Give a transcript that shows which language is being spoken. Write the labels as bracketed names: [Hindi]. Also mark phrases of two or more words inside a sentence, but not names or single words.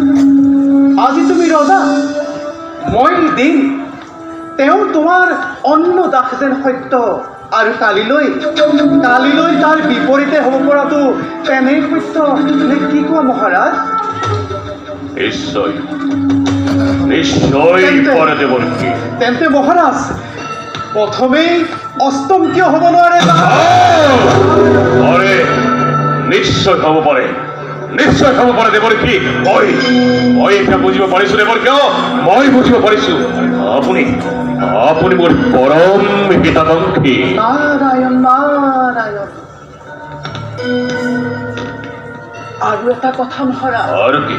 [Assamese] আজি তুমি ৰজা, মই দিন, তেওঁ তোমাৰ অন্ন দাস যেন সত্য, আৰু কালিলৈ তাৰ বিপৰীতে হ'ব পৰাটো তেনেই সত্য নে কি কোৱা মহাৰাজ? নিশ্চয় নিশ্চয় পরে দেবর্ষী। তেন্তে মহাৰাজ প্ৰথমেই অষ্টম কিয় হ'ব নোৱাৰে? আরে নিশ্চয় হব পারে, নিশ্চয় হব পারে দেবর্ষী। মই এটা বুঝিব পাৰিছো দেবর্ষী, মই বুঝিব পাৰিছো। আপুনি আপুনি মোৰ পৰম হিতাকাংক্ষী। নারায়ণ নারায়ণ। আৰু এটা কথা মহাৰাজ। আৰু কি?